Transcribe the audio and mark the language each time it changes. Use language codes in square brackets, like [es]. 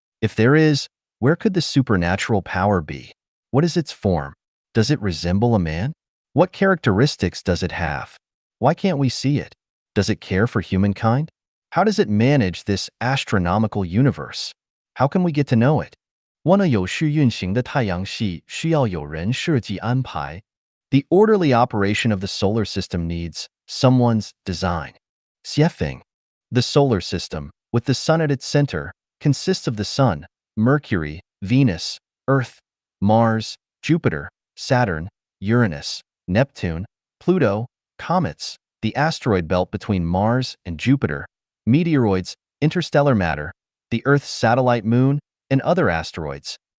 [en] If there is, where could the supernatural power be? What is its form? Does it resemble a man? What characteristics does it have? Why can't we see it? Does it care for humankind? How does it manage this astronomical universe? How can we get to know it? [zh] one个有序运行的太阳系需要有人设计安排。 [en] The orderly operation of the solar system needs someone's design. Xiefeng. The solar system, with the sun at its center, consists of the Sun, Mercury, Venus, Earth, Mars, Jupiter, Saturn, Uranus, Neptune, Pluto, comets, the asteroid belt between Mars and Jupiter, meteoroids, interstellar matter, the Earth's satellite moon, and other asteroids.